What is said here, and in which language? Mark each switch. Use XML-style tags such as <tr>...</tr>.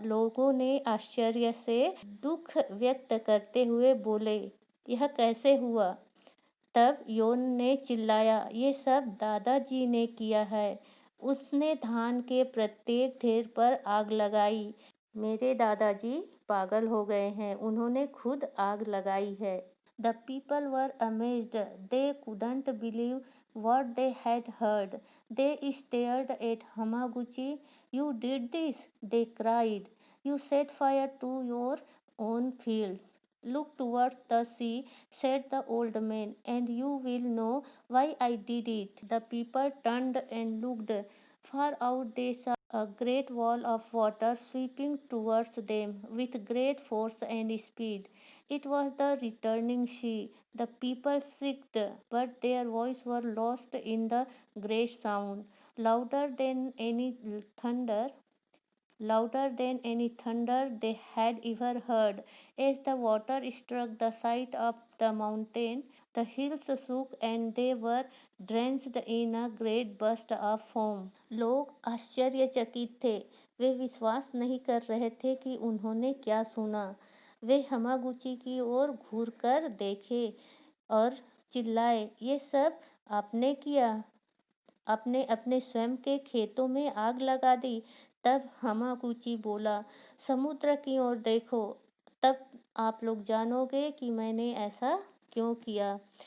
<hi>लोगों ने आश्चर्य से दुख व्यक्त करते हुए बोले, यह कैसे हुआ? तब योन ने चिल्लाया, ये सब दादाजी ने किया है। उसने धान के प्रत्येक ढेर पर आग लगाई। मेरे दादाजी पागल हो गए हैं, उन्होंने खुद आग लगाई है।</hi> <en>The people were amazed. They couldn't believe what they had heard. They stared at Hamaguchi. You did this, they cried. You set fire to your own fields. Look towards the sea, said the old man, and you will know why I did it. The people turned and looked. Far out they saw a great wall of water sweeping towards them with great force and speed. It was the returning sea. The people shrieked, but their voices were lost in the great sound, louder than any thunder, louder than any thunder they had ever heard. As the water struck the side of the mountain, the hills shook and they were drenched in a great burst of foam.</en> <hi>लोग आश्चर्यचकित थे। वे विश्वास नहीं कर रहे थे कि उन्होंने क्या सुना। वे हमागुची की ओर घूरकर देखे और चिल्लाए, ये सब आपने किया? आपने अपने स्वयं के खेतों में आग लगा दी? तब हमागुची बोला, समुद्र की ओर देखो, तब आप लोग जानोगे कि मैंने ऐसा क्यों किया।</hi>